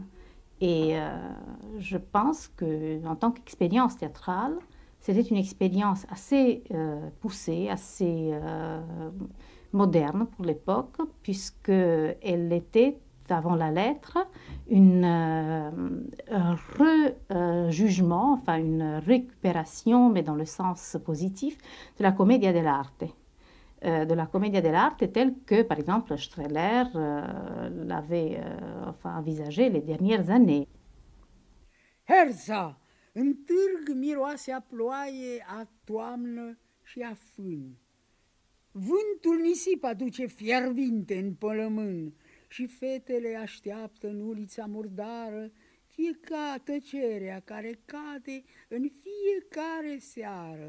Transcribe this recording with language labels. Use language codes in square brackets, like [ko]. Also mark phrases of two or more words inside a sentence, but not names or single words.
[fr] Et je pense qu'en tant qu'expérience théâtrale, c'était une expérience assez poussée, assez moderne pour l'époque, puisqu'elle était, avant la lettre, un rejugement, enfin une récupération, mais dans le sens positif, de la [it] commedia dell'arte. [fr] De la [it] commedia dell'arte [fr] telle que, par exemple, Strehler l'avait envisagée les dernières années. [ro] Herza, în târg miroase a ploaie, a toamnă și a fân. Vântul nisip aduce fierbinte în pălămân și fetele așteaptă în ulița murdară tăcerea care cade în fiecare seară.